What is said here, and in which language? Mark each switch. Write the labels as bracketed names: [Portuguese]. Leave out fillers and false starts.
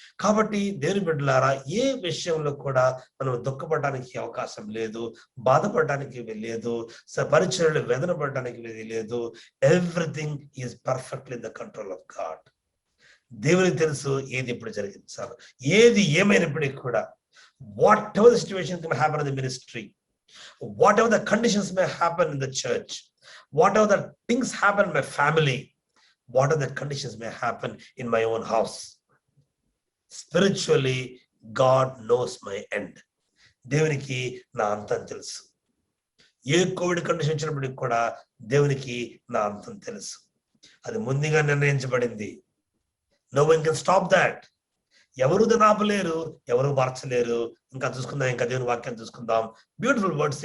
[Telugu] కాబట్టి దేవుని బిడ్డలారా, ఏ విషయంలో కూడా మనం దుఃఖపడడానికి అవకాశం లేదు, బాధపడడానికి లేదు, పరిచర్యలు వేదన పడడానికి లేదు. [English] Everything is perfectly in the control of God. [Telugu] దేవునికి తెలుసు ఏది ఎప్పుడు జరిగించాలి, ఏది ఏమైనప్పటికీ కూడా. [English] Whatever the situation can happen in the ministry, whatever the conditions may happen in the church, whatever the things happen in my family, whatever the conditions may happen in my own house, spiritually God knows my end. [Telugu] దేవునికి నా అంతం తెలుసు. ఏ Covid condition వచ్చినప్పటికి కూడా దేవునికి నా అంతం తెలుసు. అది ముందుగా నిర్ణయించబడింది. [English] No one can stop that. [Telugu] ఎవరు దాన్ని ఆపలేరు, ఎవరు మార్చలేరు. ఇంకా చూసుకుందాం, ఇంకా దేవుని వాక్యం చూసుకుందాం. [English] Beautiful words.